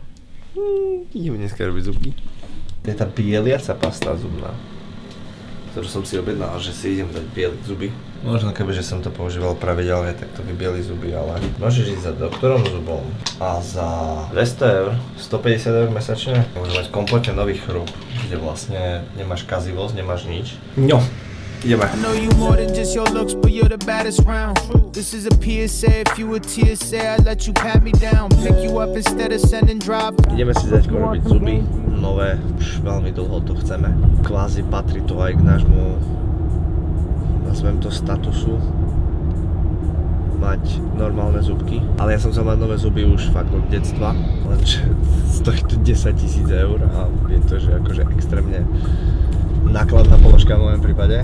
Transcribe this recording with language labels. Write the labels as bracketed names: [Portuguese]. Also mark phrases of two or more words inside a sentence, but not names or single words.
[Slovak] Ideme dneska robiť zubky. To je tá bieliaca pasta zubná, ktorú som si objednal, že si idem dať bieliť zuby. Možno kebyže som to používal pravidelne, tak to vybieli zuby, ale môžeš ísť za doktorom zubom a za 200 €, 150 € mesačne môžeš mať kompletne nový chrúb, kde vlastne nemáš kazivosť, nemáš nič. No, ideme. [English] I know you more than just your looks, but you're the baddest round. This is a PSA, if you a TSA, I'd let you pat me down. Pick you up instead of sending drive. [Slovak] Ideme si zaďko robiť zuby, nové, už veľmi dlho to chceme. Kvázi patrí to aj k nášmu, nazvem to statusu, mať normálne zubky. Ale ja som chcel mať nové zuby už fakt od detstva, lenže stojí to 10 000 € a je to, že akože extrémne nákladná položka v mojom prípade.